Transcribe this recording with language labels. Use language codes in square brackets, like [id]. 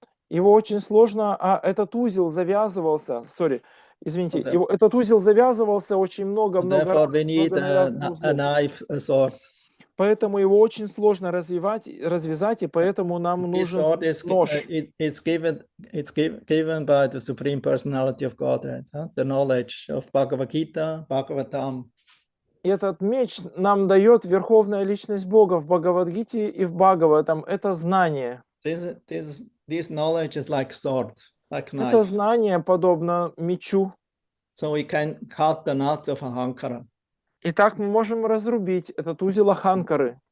[ru] Его очень сложно, этот узел завязывался, извините, этот узел завязывался очень много раз. [en] Therefore, we need a knife, a sword. [ru] Поэтому его очень сложно развязать, и поэтому нам нужен нож. [en] It's given by the Supreme Personality of Godhead, the knowledge of Bhagavad Gita, Bhagavatam. [ru] И этот меч нам дает Верховная Личность Бога в Бхагавад-гите и в Бхагаватам. Это знание. [en] This knowledge is like sword, like knife. [ru] Это знание подобно мечу. [en] So we can cut the knots of ahankara. [ru] И так мы можем разрубить этот узел аханкары.